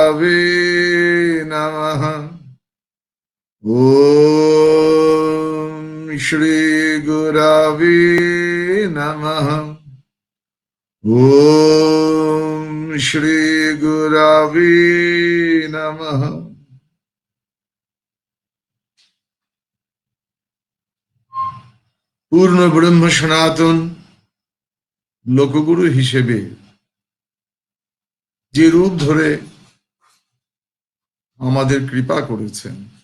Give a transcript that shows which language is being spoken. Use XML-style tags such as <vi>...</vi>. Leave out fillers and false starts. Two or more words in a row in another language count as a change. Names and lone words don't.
<sa>गुरवे नमः। ओम श्री गुरवे नमः। ओम श्री गुरवे नमः।</sa> <bn>পূর্ণ ব্রহ্ম সনাতন লোকগুরু হিসেবে যে রূপ ধরে আমাদের কৃপা করেছেন,</bn>